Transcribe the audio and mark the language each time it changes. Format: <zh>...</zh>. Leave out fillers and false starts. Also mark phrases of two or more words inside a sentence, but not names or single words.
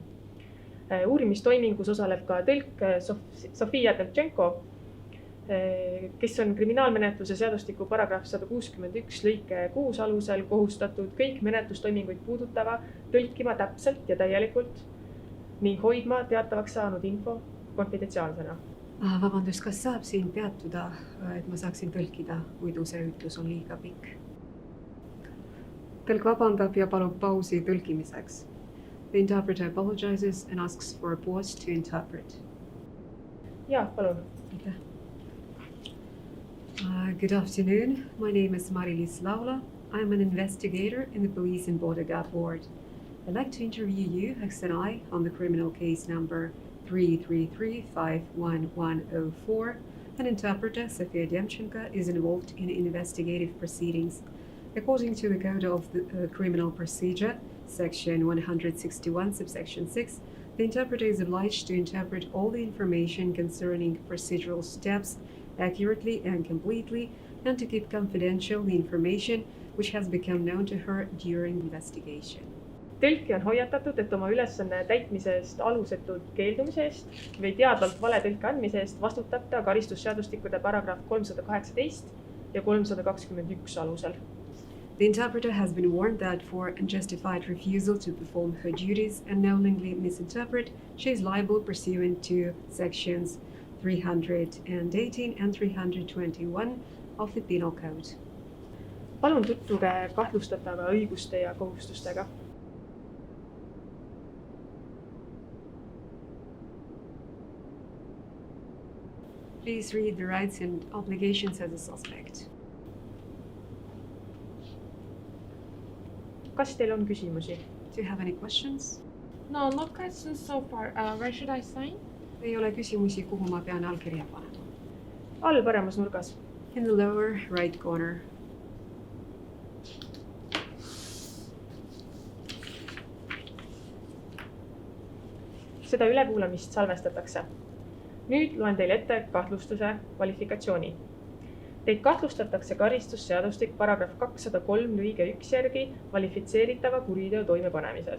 <et>Uurimistoimingus osaleb ka tõlk Sofia Demtšenko, kes on kriminaalmenetluse seadustiku paragrahv 161 lõike 6 alusel kohustatud kõik menetlustoiminguid puudutava tõlkima täpselt ja täielikult ning hoidma teatavaks saanud info konfidentsiaalsena. Vabandust, kas saab siin peatuda, et ma saaksin tõlkida, muidu see ütlus on liiga pikk? Tõlk vabandab ja palub pausi tõlkimiseks.</et> <en>The interpreter apologizes and asks for a pause to interpret.</en> <et>Ja, palun.</et> <en>Good afternoon. My name is Mariliis Laula. I'm an investigator in the Police and Border Guard Board. I'd like to interview you, Ahsen, on the criminal case number 333-51104. An interpreter, Sofia Demtšenko, is involved in investigative proceedings. According to the Code of the Criminal Procedure, Section 161, subsection 6, the interpreter is obliged to interpret all the information concerning procedural steps accurately and completely, and to keep confidential the information which has become known to her during investigation.</en> <et>Tõlki on hoiatatud, et oma ülesanne täitmise eest alusetud keeldumise eest või teadvalt vale tõlke andmise eest vastutab ta karistusseadustikude paragrahv 318 ja 321 alusel.</et> <en>The interpreter has been warned that for unjustified refusal to perform her duties and knowingly misinterpret, she is liable pursuant to sections 318 and 321 of the Penal Code.</en> <et>Palun tutvuge kahtlustatava õiguste ja kohustustega.</et> <en>Please read the rights and obligations as a suspect.</en> <et>Kas teil on küsimusi?</et> <en>Do you have any questions? No, not questions so far. Where should I sign?</en> <et>Ei ole küsimusi, kuhu ma pean allkirja panema. All paremas nurgas.</et> <en>In the lower right corner.</en> <et>Seda ülekuulamist salvestatakse. Nüüd loen teile ette kahtlustuse kvalifikatsiooni. Teid kahtlustatakse karistusseadustik paragrahv 203 lõige 1 järgi kvalifitseeritava kuriteo toimepanemises.</et>